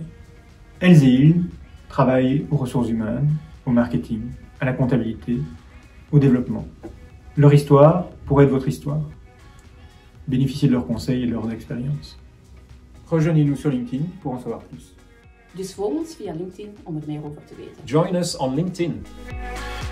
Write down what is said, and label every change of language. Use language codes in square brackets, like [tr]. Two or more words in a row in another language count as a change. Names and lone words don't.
[fr] Elles et ils travaillent aux ressources humaines, au marketing, à la comptabilité, au développement. Leur histoire pourrait être votre histoire. Bénéficiez de leurs conseils et de leurs expériences. Rejoignez-nous sur LinkedIn pour en savoir plus. [nl] Dus volg ons via LinkedIn om er meer over te weten. [en] Join us on LinkedIn.